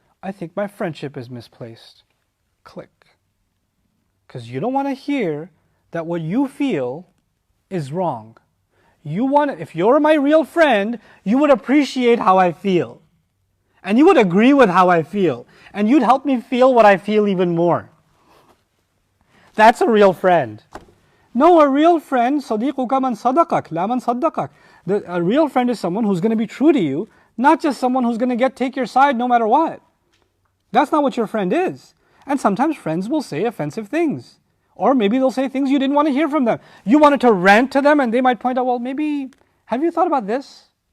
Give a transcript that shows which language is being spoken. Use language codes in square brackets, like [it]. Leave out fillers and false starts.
[en] I think my friendship is misplaced. Click. Because you don't want to hear that what you feel is wrong. If you're my real friend, you would appreciate how I feel. And you would agree with how I feel. And you'd help me feel what I feel even more. That's a real friend. No, a real friend, [ar] صَدِيقُكَ مَنْ صَدَقَكَ لَا مَنْ صَدَّقَكَ. [en] A real friend is someone who's going to be true to you, not just someone who's going to take your side no matter what. That's not what your friend is. And sometimes friends will say offensive things. Or maybe they'll say things you didn't want to hear from them. You wanted to rant to them and they might point out, well, maybe, have you thought about this?